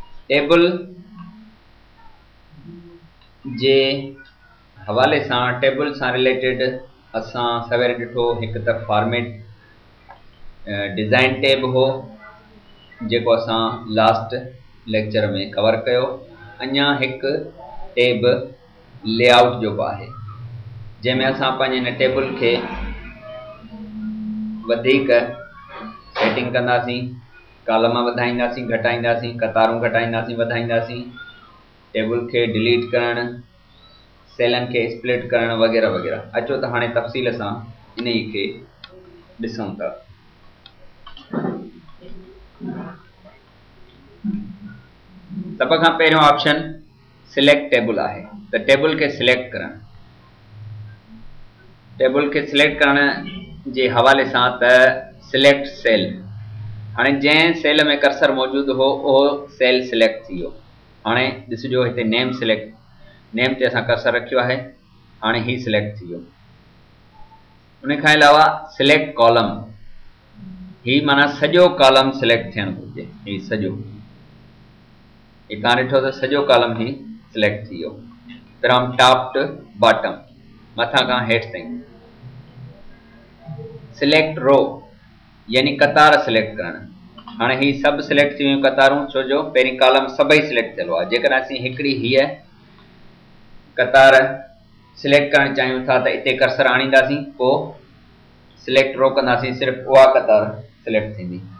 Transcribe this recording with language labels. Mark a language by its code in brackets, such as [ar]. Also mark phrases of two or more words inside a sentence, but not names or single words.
[sd] टेबल जे हवाले से टेबल से रिलेटेड असां सवेरे ॾिठो हिकु त [en] format design tab [sd] हो जेको असां [en] last lecture [sd] में कवर कयो। अञा हिकु [en] tab layout [sd] जो बि आहे जंहिंमें असां पंहिंजे हिन टेबल खे वधीक सेटिंग कंदासीं, कॉलम वधाईंदासीं घटाईंदासीं, कतारूं घटाईंदासीं वधाईंदासीं, टेबल के डिलीट करण, सेलन के स्प्लिट करण वगैरह वगैरह। अचो त हाणे तफ़सील सां इन खे ॾिसूं था। सभ खां पहिरियों [en] option select table [sd] आहे त टेबल के सिलेक्ट करण। टेबल के सिलेक्ट करण जे हवाले सां त [en] select cell, [sd] हाणे जंहिं सेल में कर्सर मौजूद हो उहो सेल सिलेक्ट थी वियो। हाणे ॾिसजो हिते [en] name select, [sd] नेम ते असां कर्सर रखियो आहे, हाणे ही सिलेक्ट थी वियो। उन खां अलावा [en] select column, [sd] ही माना सॼो कॉलम सिलेक्ट थियणु घुरिजे। ही सॼो, ही तव्हां ॾिठो त सॼो कॉलम ही सिलेक्ट थी वियो [en] from top to bottom, [sd] मथां खां हेठि ताईं। [en] select row [sd] यानी कतार सिलेक्ट करण। हाणे ही सभु सिलेक्ट थी वियूं कतारूं, छो जो पहिरीं कॉलम सभई सिलेक्ट थियल हुआ। जेकॾहिं असीं हिकिड़ी हीअ कतार सिलेक्ट करणु चाहियूं था त इते कर्सर आणींदासीं, पोइ [en] select row [sd] कंदासीं, सिर्फ़ु उहा कतार सिलेक्ट थींदी।